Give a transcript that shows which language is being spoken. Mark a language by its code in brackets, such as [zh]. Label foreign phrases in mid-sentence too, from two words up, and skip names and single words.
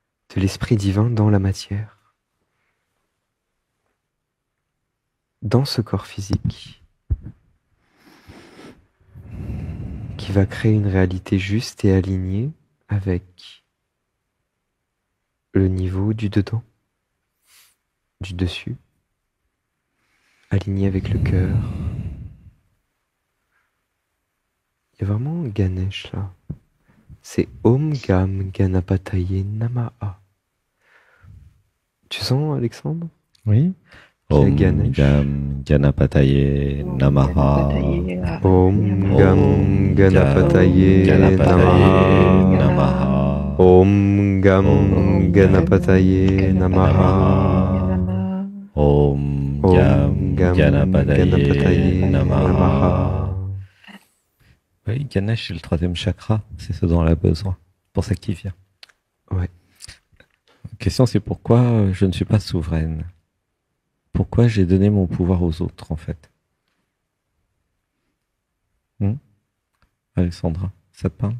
[fr] de l'esprit divin dans la matière, dans ce corps physique, qui va créer une réalité juste et alignée avec le niveau du dedans, du dessus, aligné avec le cœur. Il y a vraiment Ganesh là. C'est [sa] Om Gam Ganapataye Namaha. [fr] Tu sens, Alexandre? Oui. C'est [sa] Om Ganesh. Gam Ganapataye Namaha. Om Gam Ganapataye Ganapataye Namaha. Namaha. Om Gam Ganapataye Namaha. Om Om Gam Gam Ganapataye Namaha. Namaha. [fr] Oui, Ganesh, c'est le troisième chakra. C'est ce dont elle a besoin. Pour ça qu'il vient. Ouais. La question, c'est pourquoi je ne suis pas souveraine. Pourquoi j'ai donné mon pouvoir aux autres, en fait. Alexandra, ça te parle?